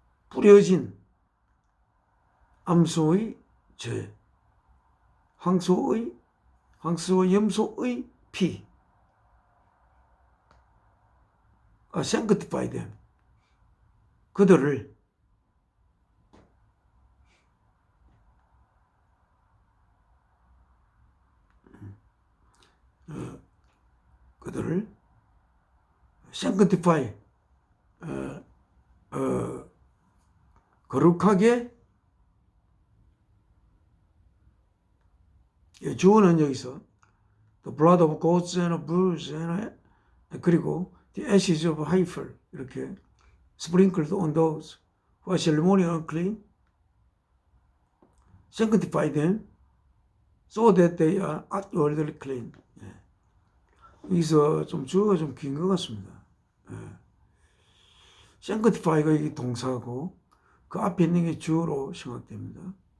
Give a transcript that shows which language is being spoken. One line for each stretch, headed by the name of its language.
Korean: 뿌려진 암소의 죄, 황소와 염소의 피,
English: sanctify them.
Korean: 그들을
English: sanctify,
Korean: 거룩하게, 주어는 여기서
English: the blood of goats and bulls and
Korean: 그리고
English: the ashes of heifer
Korean: 이렇게
English: sprinkled on those who are ceremonially unclean, sanctify them so that they are outwardly clean.
Korean: 여기서 좀 주어가 좀 긴 것 같습니다. sanctify가 이게 동사고 그 앞에 있는 게 주어로 생각됩니다.